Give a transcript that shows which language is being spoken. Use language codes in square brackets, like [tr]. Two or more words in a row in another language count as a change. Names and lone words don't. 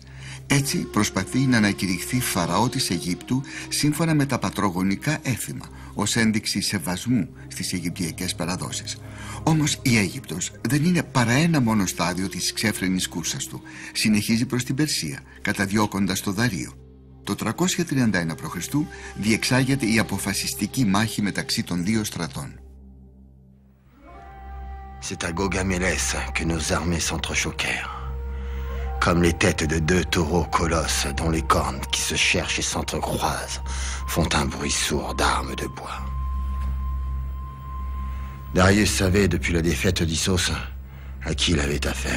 [el] Έτσι προσπαθεί να ανακηρυχθεί φαραώ της Αιγύπτου σύμφωνα με τα πατρογονικά έθιμα, ως ένδειξη σεβασμού στις Αιγυπτιακές παραδόσεις. Όμως η Αίγυπτος δεν είναι παρά ένα μόνο στάδιο της ξέφρενης κούρσας του. Συνεχίζει προς την Περσία, καταδιώκοντας το Δαρείο. Το 331 π.Χ. διεξάγεται η αποφασιστική μάχη μεταξύ των δύο στρατών. [fr] C'est à Gaugamélès que nos armées s'entrechoquèrent, comme les têtes de 2 taureaux colosses dont les cornes qui se cherchent et s'entrecroisent font un bruit sourd d'armes de bois. Darius savait depuis la défaite d'Issos à qui il avait affaire.